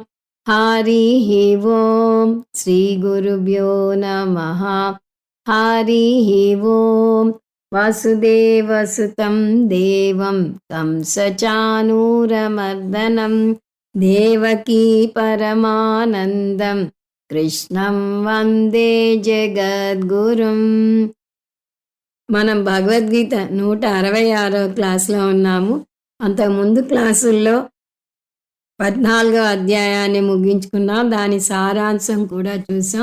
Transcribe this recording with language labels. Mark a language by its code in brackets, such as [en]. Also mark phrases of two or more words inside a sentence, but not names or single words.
[sa] हरिः ओम् श्रीगुरुभ्यो नमः। हरिः ओम् वसुदेवसुतं देवं कंसचाणूरमर्दनं देवकी परमानन्दं కృష్ణం వందే జగద్గురుం. [te] మనం భగవద్గీత 166వ క్లాస్లో ఉన్నాము. అంతకుముందు క్లాసుల్లో 14వ అధ్యాయాన్ని ముగించుకున్నాం. దాని సారాంశం కూడా చూసాం.